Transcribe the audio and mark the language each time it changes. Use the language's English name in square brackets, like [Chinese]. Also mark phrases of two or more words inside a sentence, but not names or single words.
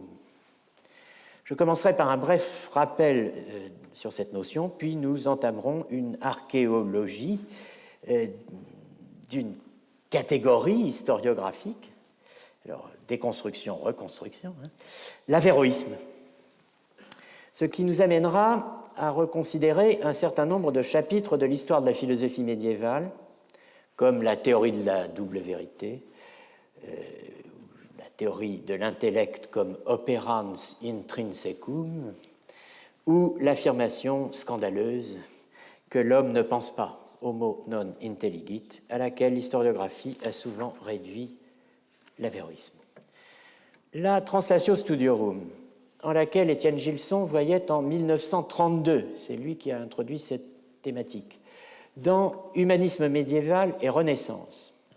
[French] Je commencerai par un bref rappel sur cette notion, puis nous entamerons une archéologie d'une catégorie historiographique, alors déconstruction, reconstruction, l'avéroïsme, ce qui nous amènera à reconsidérer un certain nombre de chapitres de l'histoire de la philosophie médiévale, comme la théorie de la double vérité, la théorie de l'intellect comme [Latin] operans intrinsecum, [French] ou l'affirmation scandaleuse que l'homme ne pense pas, [Latin] homo non intelligit, [French] à laquelle l'historiographie a souvent réduit l'avéroïsme. La [Latin] Translatio Studiorum, [French] en laquelle Étienne Gilson voyait en 1932, c'est lui qui a introduit cette thématique, dans Humanisme médiéval et Renaissance.